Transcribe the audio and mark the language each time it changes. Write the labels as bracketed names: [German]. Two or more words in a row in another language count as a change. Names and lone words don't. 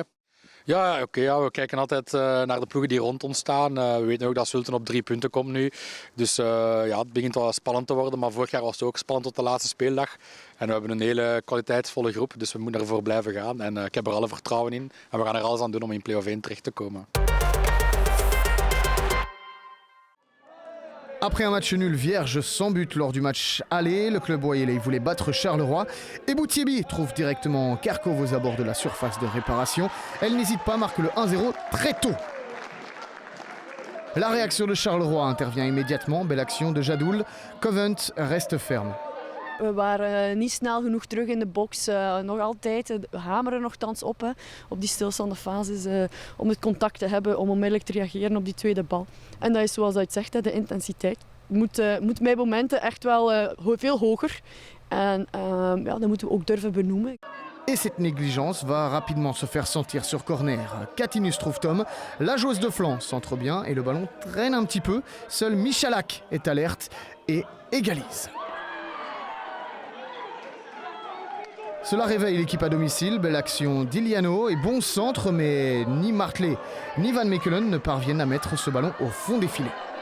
[Dutch] Ja, we kijken altijd naar de ploegen die rond ons staan. We weten ook dat Zulten op 3 punten komt nu. Dus het begint wel spannend te worden. Maar vorig jaar was het ook spannend tot de laatste speeldag. En we hebben een hele kwaliteitsvolle groep. Dus we moeten ervoor blijven gaan. En ik heb er alle vertrouwen in. En we gaan er alles aan doen om in play-off 1 terecht te komen. [French] Après un match nul vierge sans but lors du match aller, le club Wayeley voulait battre Charleroi et Boutiébi trouve directement Kerkhove aux abords de la surface de réparation. Elle n'hésite pas, marque le 1-0 très tôt. La réaction de Charleroi intervient immédiatement, belle action de Jadoul. Covent reste ferme. [Dutch] We waren niet snel genoeg terug in de box. Nog altijd, we hameren nogthans op, op die stilstaande fases. Om het contact te hebben, om onmiddellijk te reageren op die tweede bal. En dat is zoals je het zegt, de intensiteit. Moet bij momenten echt wel veel hoger. En dat moeten we ook durven benoemen. [French] Et cette négligence va rapidement se faire sentir sur corner. Katinus trouve Tom, la joueuse de flanc centre bien et le ballon traîne un petit peu. Seul Michalak est alerte et égalise. Cela réveille l'équipe à domicile, belle action d'Iliano et bon centre, mais ni Martley ni Van Mechelen ne parviennent à mettre ce ballon au fond des filets.